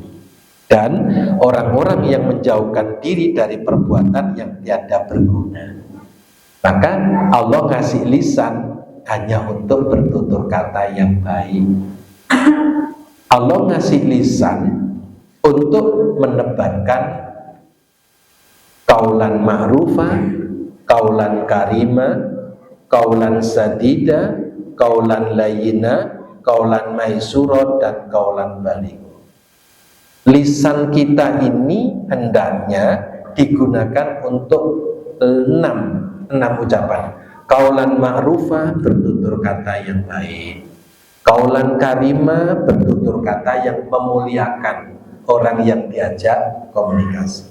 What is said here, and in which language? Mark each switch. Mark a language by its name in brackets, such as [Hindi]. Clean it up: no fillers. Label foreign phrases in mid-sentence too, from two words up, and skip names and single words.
[Indonesian] Dan orang-orang yang menjauhkan diri dari perbuatan yang tiada berguna. Maka Allah ngasih lisan hanya untuk bertutur kata yang baik. Allah ngasih lisan untuk menebarkan [Arabic] قولا معروفا قولا كريما قولا سديدا قولا لينا قولا ميسورا, [Indonesian] dan [Arabic] قولا بليغا. [Indonesian] Lisan kita ini hendaknya digunakan untuk enam ucapan. [Arabic] قولا معروفا, [Indonesian] bertutur kata yang baik. [Arabic] قولا كريما, [Indonesian] bertutur kata yang memuliakan orang yang diajak komunikasi.